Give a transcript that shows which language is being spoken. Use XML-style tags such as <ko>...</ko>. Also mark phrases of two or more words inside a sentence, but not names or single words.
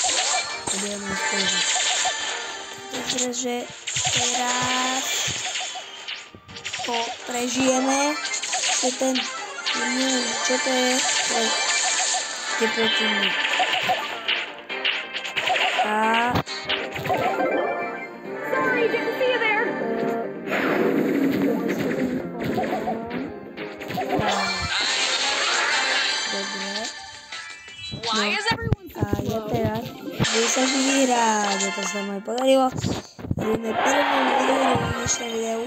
<sk>Takže teraz to prežijeme. Čo to je? Je proti mne.</sk> <en>A sorry, didn't see you there.</en> <sk>Dobre. No. A ja teraz budem sa vyhrať. To sa mi podarilo. Ideme prvú výhru v dnešnom videu.</sk>